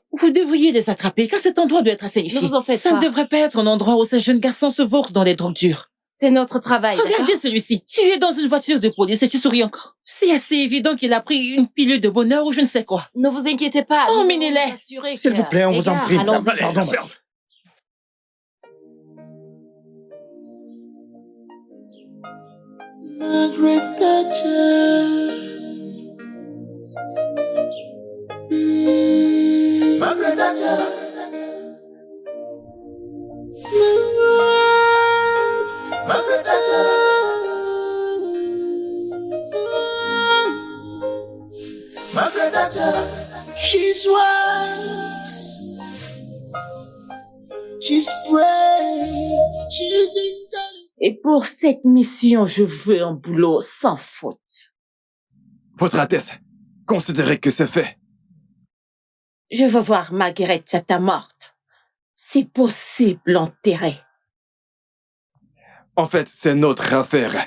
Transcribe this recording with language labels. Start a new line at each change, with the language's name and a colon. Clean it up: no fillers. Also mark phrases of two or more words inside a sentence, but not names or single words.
French: Vous devriez les attraper, car cet endroit doit être assainifié. Ne vous en faites Ça pas. ne devrait pas être un endroit où ces jeunes garçons se vautrent dans les drogues dures. C'est notre travail, d'accord? Regardez celui-ci. Tu es dans une voiture de police et tu souris encore. C'est assez évident qu'il a pris une pilule de bonheur ou je ne sais quoi. Ne vous inquiétez pas. Oh, nous allons menez-les. nous assurer S'il que- vous plaît, on Les vous en gars, prie. allons-y. Allez, Pardon. ferme. Margaret Thatcher. Margaret Thatcher. Margaret Thatcher. Margaret Thatcher.
English: She's wise. She's brave. She's intelligent.
French: Et pour cette mission, je veux un boulot sans faute. Votre Altesse, considérez que c'est fait. Je veux voir Margaret Chata morte. Si possible, enterrée. En fait, c'est notre affaire.